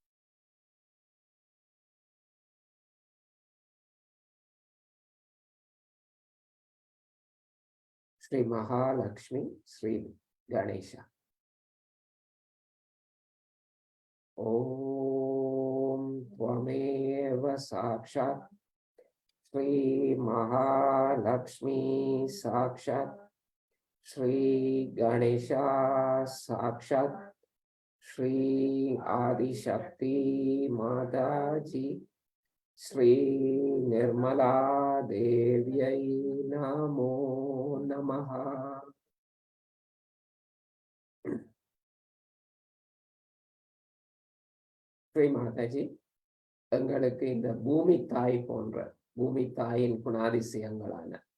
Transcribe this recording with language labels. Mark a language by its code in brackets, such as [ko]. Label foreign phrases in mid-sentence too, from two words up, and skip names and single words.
[ta] ஸ்ரீ மகாலட்சுமி, ஸ்ரீ கணேஷா. [sa] ஓம் त्वमेव साक्षात् श्री महालक्ष्मी साक्षात् श्री गणेशा साक्षात् श्री आदिशक्ति माता जी ஸ்ரீ நிர்மலா தேவியை नमो नमः. [ta] ஸ்ரீ மாதாஜி, எங்களுக்கு இந்த பூமி தாய் போன்ற பூமி தாயின் குணாதிசயங்களான